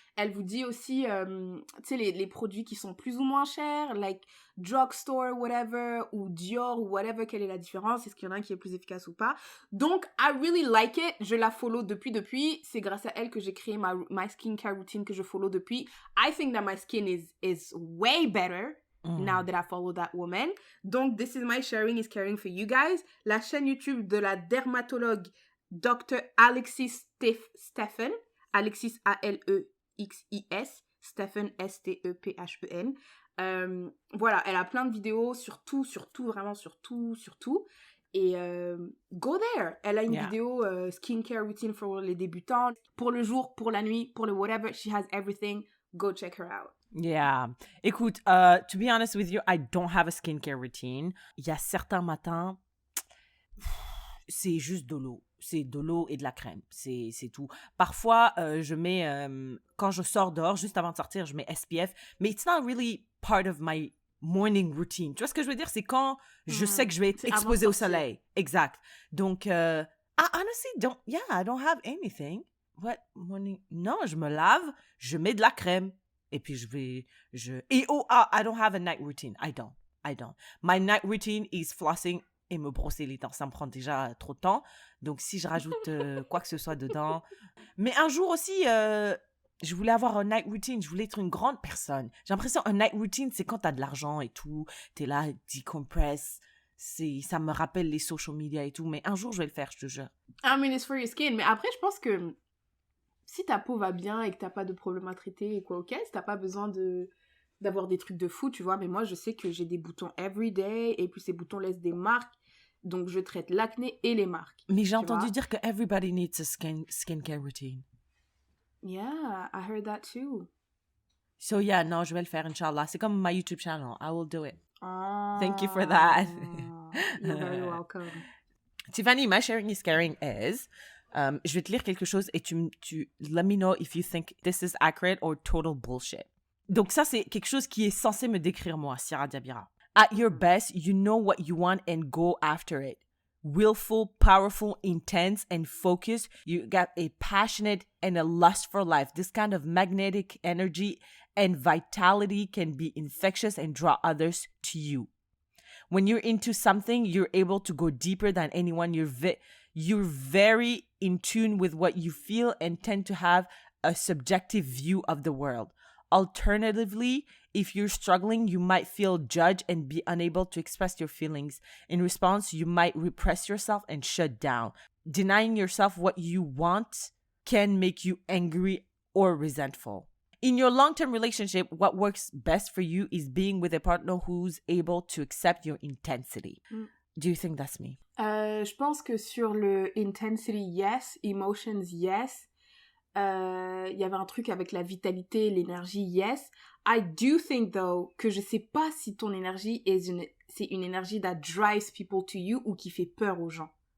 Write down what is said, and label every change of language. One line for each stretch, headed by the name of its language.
French: Elle vous dit aussi, tu sais, les produits qui sont plus ou moins chers,
English: like drugstore, whatever,
French: ou Dior, ou whatever, quelle est la différence, est-ce qu'il y en a un qui est plus efficace ou pas. Donc,
English: I really like it.
French: Je la follow depuis. C'est grâce à elle que j'ai créé
English: my skincare routine
French: que je follow depuis.
English: I think that my skin is way better now that I follow that woman. Donc, this is my sharing is caring for you guys.
French: La chaîne YouTube de la dermatologue Dr. Alexis Stephen. Alexis, A-L-E-X-I-S. Stephen, S-T-E-P-H-E-N. Voilà, elle a plein de vidéos sur tout, vraiment sur tout. Et
English: go there.
French: Elle a une vidéo skincare routine pour les débutants, pour le jour, pour la nuit, pour le whatever.
English: She has everything. Go check her out. Yeah. Écoute, to be honest with you, I don't have a skincare routine.
French: Il y a certains matins, c'est juste de l'eau. C'est de l'eau et de la crème. C'est tout. Parfois, je mets, quand je sors dehors, juste avant de sortir, je mets SPF.
English: Mais it's not really part of my morning routine.
French: Tu vois ce que je veux dire? C'est quand je sais que je vais être exposée au soleil. Exact.
English: Donc, I honestly I don't have anything. What morning?
French: Non, je me lave, je mets de la crème. Et puis,
English: I don't have a night routine. I don't. My night routine is flossing
French: et me brosser les dents. Ça me prend déjà trop de temps. Donc, si je rajoute quoi que ce soit dedans. Mais un jour aussi, je voulais avoir un night routine. Je voulais être une grande personne. J'ai l'impression un night routine, c'est quand t'as de l'argent et tout. T'es là, decompress. Ça me rappelle les social media et tout. Mais un jour, je vais le faire, je te jure.
English: I mean, it's for your skin.
French: Mais après, je pense que si ta peau va bien et que t'as pas de problème à traiter et quoi, ok, si t'as pas besoin d'avoir des trucs de fou, tu vois. Mais moi, je sais que j'ai des boutons everyday et puis ces boutons laissent des marques. Donc, je traite l'acné et les marques. Mais j'ai entendu dire que
English: everybody needs a skincare routine. Yeah, I heard that too. So yeah,
French: non, je vais le faire, Inch'Allah. C'est comme
English: my YouTube channel. I will do it. Oh, Thank you for that. You're very welcome. Tiffany, my sharing is caring is...
French: je vais te lire quelque chose et tu
English: let me know if you think this is accurate or total bullshit.
French: Donc ça, c'est quelque chose qui est censé me décrire moi, Sierra Diabira.
English: At your best, you know what you want and go after it. Willful, powerful, intense, and focused. You got a passionate and a lust for life. This kind of magnetic energy and vitality can be infectious and draw others to you. When you're into something, you're able to go deeper than anyone. You're very in tune with what you feel and tend to have a subjective view of the world. Alternatively, if you're struggling, you might feel judged and be unable to express your feelings. In response, you might repress yourself and shut down. Denying yourself what you want can make you angry or resentful. In your long-term relationship, what works best for you is being with a partner who's able to accept your intensity. Do you think that's me?
French: Je pense que sur le intensity, yes. Emotions, yes. Il y avait un truc avec la vitalité, l'énergie, yes.
English: I do think, though,
French: que je sais pas si ton énergie c'est une énergie
English: that drives people to you
French: ou qui fait peur aux gens.